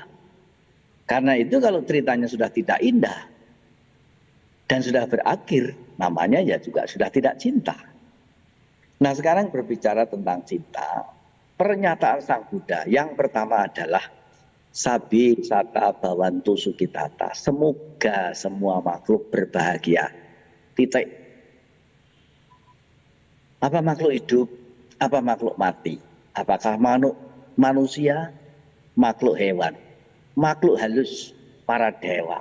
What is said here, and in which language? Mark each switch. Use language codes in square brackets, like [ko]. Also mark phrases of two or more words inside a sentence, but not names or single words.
[id] Karena itu kalau ceritanya sudah tidak indah dan sudah berakhir, namanya ya juga sudah tidak cinta. Nah sekarang berbicara tentang cinta, pernyataan Sang Buddha yang pertama adalah [pi] Sabi sata bawantu sukitata. [id] Semoga semua makhluk berbahagia. Titik. Apa makhluk hidup? Apa makhluk mati? Apakah manusia? Makhluk hewan? Makhluk halus? Para dewa?